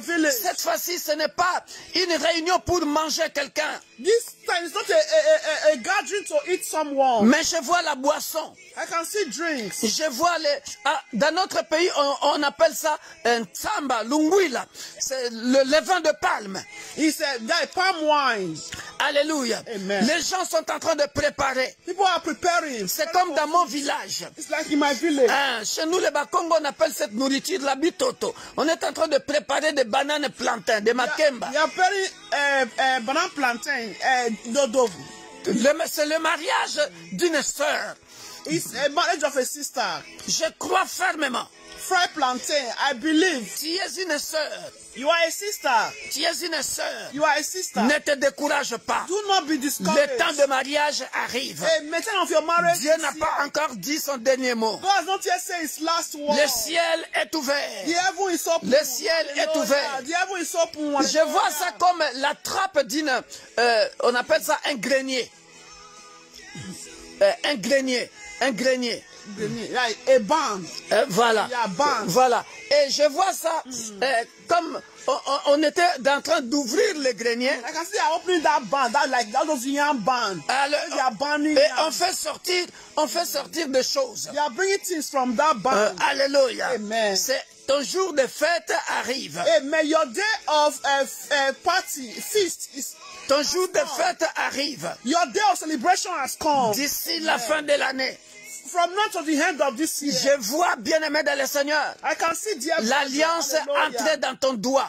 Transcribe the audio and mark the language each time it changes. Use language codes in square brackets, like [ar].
[fr] Cette fois-ci, ce n'est pas une réunion pour manger quelqu'un. [en] This time is not a gathering to eat someone. [fr] Mais je vois la boisson. [en] I can see drinks. [fr] Je vois dans notre pays, on appelle ça un tsamba, lunguila. C'est le vin de palme. [en] It's a palm wine. Alléluia. Amen. [fr] Les gens sont en train de préparer. [en] People are preparing. [fr] C'est comme dans mon village. [en] It's like in my village. [fr] Chez nous, les Bakongo, on appelle cette nourriture la bitoto. On est en train de préparer des bananes plantains, des makemba. [en] You are preparing banana plantain, dodo. [fr] C'est le mariage d'une sœur. [en] It's a marriage of a sister. [fr] Je crois fermement. [en] Fried plantain, I believe. [fr] Tu es une sœur. [en] You are a sister. [fr] Tu es une sœur. [en] You are a sister. [fr] Ne te décourage pas. [en] Do not be discouraged. [fr] Le temps de mariage arrive. [en] A time of your marriage. [fr] Dieu n'a pas encore dit son dernier mot. [en] God has not yet said his last word. [fr] Le ciel est ouvert. [en] The heaven is open. [fr] Le ciel est ouvert. [en] The heaven is open. [fr] Je vois ça comme la trappe d'une, on appelle ça un grenier. Un grenier. Un grenier. [en] A barn. [fr] Voilà. [en] Yeah, barn. [fr] Voilà. Et je vois ça comme on était en train d'ouvrir le grenier. [en] I can see they are opening that barn. That was young barn. [fr] Et on fait sortir des choses. [en] They are bringing things from that barn. Alléluia. Amen. [fr] Ton jour de fête arrive. Amen. [en] Your day of party, feast is. [fr] Ton jour de fête arrive. [en] Your day of celebration has come. [fr] D'ici la fin de l'année. [en] From now to the end of this year. [fr] Je vois, bien-aimé dans le Seigneur, [en] I can see [fr] l'alliance entrer dans ton doigt.